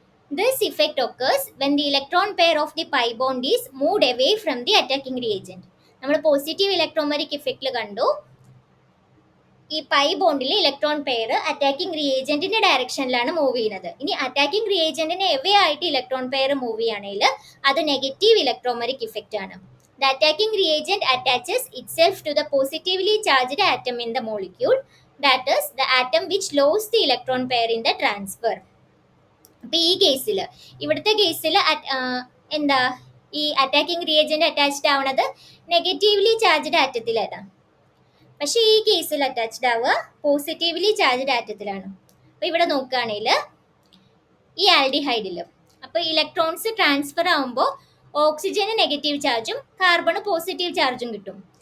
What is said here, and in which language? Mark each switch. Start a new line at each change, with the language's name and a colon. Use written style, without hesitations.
English: This effect occurs when the electron pair of the pi bond is moved away from the attacking reagent.
Malayalam: നമ്മൾ positive electromeric ഇഫക്റ്റിൽ കണ്ടു ഈ pi ബോണ്ടിലെ electron pair attacking റിയേജന്റിന്റെ ഡയറക്ഷനിലാണ് move ചെയ്യുന്നത്. ഇനി attacking റിയേജന്റിന് away ആയിട്ട് electron pair move ചെയ്യുകയാണെങ്കിൽ അത് negative electromeric effect ആണ്.
English: The attacking reagent attaches itself to the positively charged atom in the molecule, that is the atom which lost the electron pair in the transfer.
Malayalam: അപ്പൊ ഈ കേസിൽ ഇവിടുത്തെ കേസിൽ എന്താ ഈ അറ്റാക്കിംഗ് റിയേജന്റ് അറ്റാച്ച്ഡ് ആവുന്നത് negatively charged ആറ്റത്തിലാണ്. പക്ഷെ ഈ കേസിൽ അറ്റാച്ച്ഡ് ആവുക പോസിറ്റീവ്ലി ചാർജ്ഡ് ആറ്റത്തിലാണ്. അപ്പൊ ഇവിടെ നോക്കുകയാണെങ്കിൽ ഈ ആൽഡിഹൈഡിൽ അപ്പൊ ഇലക്ട്രോൺസ് ട്രാൻസ്ഫർ ആവുമ്പോൾ ഓക്സിജന് നെഗറ്റീവ് ചാർജും കാർബണ് പോസിറ്റീവ് ചാർജും കിട്ടും.